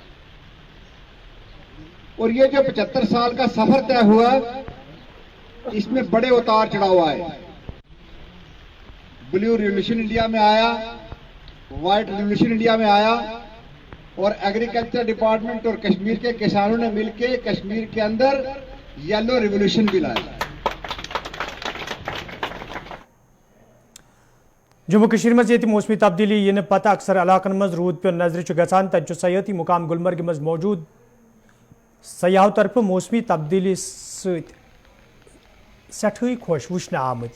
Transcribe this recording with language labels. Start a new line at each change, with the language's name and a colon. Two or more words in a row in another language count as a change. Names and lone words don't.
Hindi: और ये जो 75 साल का सफर तय हुआ, इसमें बड़े उतार चढ़ाव आए।
English: blue revolution
Hindi: इंडिया में आया,
English: white revolution
Hindi: इंडिया में आया, और
English: agriculture department
Hindi: और कश्मीर के किसानों ने मिलकर कश्मीर के अंदर
English: yellow revolution
Hindi: भी लाया।
Kashmiri: जम्मू कश्मीर मज ये मौसमी तब्दीली इन पत अक्सर इलाकन मज रूद पे नजर गसान। तब सयाती मुकाम गुलमर्ग मज मौजूद सयाह तरफ मौसमी तब्दीली सठई खुश वुचन आमत।